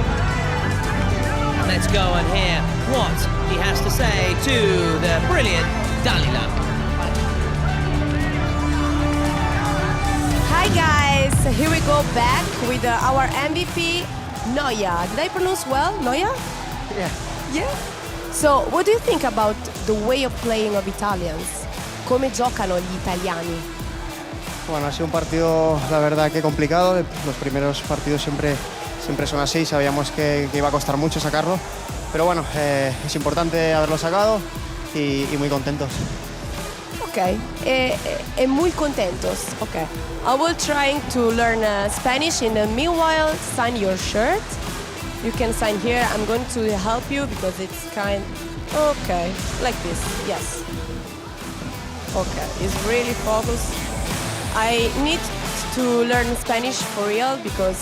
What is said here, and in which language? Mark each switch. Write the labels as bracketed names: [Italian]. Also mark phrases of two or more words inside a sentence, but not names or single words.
[English] Let's go and hear what he has to say to the brilliant Dalila. Hi guys, here we go back with our MVP, Neuer. Did I pronounce well, Neuer? Yeah. Yeah? So, what do you think about the way of playing of Italians? [Italian] Come giocano gli italiani? [Spanish] Bueno, ha sido un partido, la verdad, que complicado. Los primeros partidos siempre son así. Sabíamos que iba a costar mucho sacarlo. Pero bueno, es importante haberlo sacado y muy contentos. Okay, muy contentos. [English] Okay, I will try to learn Spanish. In the meanwhile, sign your shirt. You can sign here. I'm going to help you because it's kind. Okay, like this. Yes. Okay, it's really focused. I need to learn Spanish for real because.